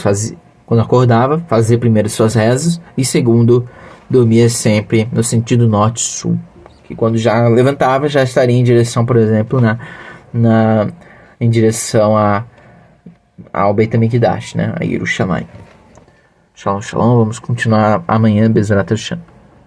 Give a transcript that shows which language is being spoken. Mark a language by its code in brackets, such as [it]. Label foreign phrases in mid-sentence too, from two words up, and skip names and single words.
[pt] Quando acordava, fazia primeiro suas rezas e segundo, dormia sempre no sentido norte-sul. Que quando já levantava, já estaria em direção, por exemplo, em direção ao Beit HaMikdash, né? A Yerushalayim. [he] שלום, שלום. [pt] Vamos continuar amanhã, [he] בעזרת השם.